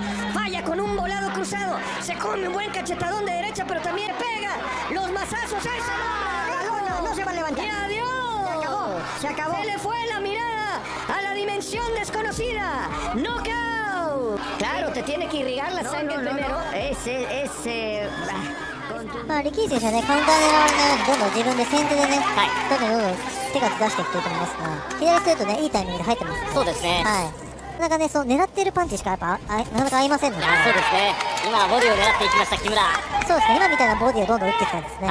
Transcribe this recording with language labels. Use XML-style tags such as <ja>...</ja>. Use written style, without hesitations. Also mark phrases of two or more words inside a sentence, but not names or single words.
<es>Falla con un volado cruzado, se come un buen cachetadón de derecha, pero también pega los mazazos. ¡Eso no se va a levantar! ¡Y adiós! Se acabó. Se le fue la mirada a la dimensión desconocida. ¡Knockout! Claro, te tiene que irrigar la sangre primero.</es> <ja>Ricky 選手はね、カウンター狙われないようにどんどん自分で先手でね、どんどん手数出していくと思いますが、左ストレートね、いいタイミングで入ってますね。そうですね。はい。なかなかね、その狙っているパンチしかやっぱなかなか合いませんので。そうですね。今ボディを狙っていきました木村。そうですね。今みたいなボディをどんどん打ってきたんですね。</ja>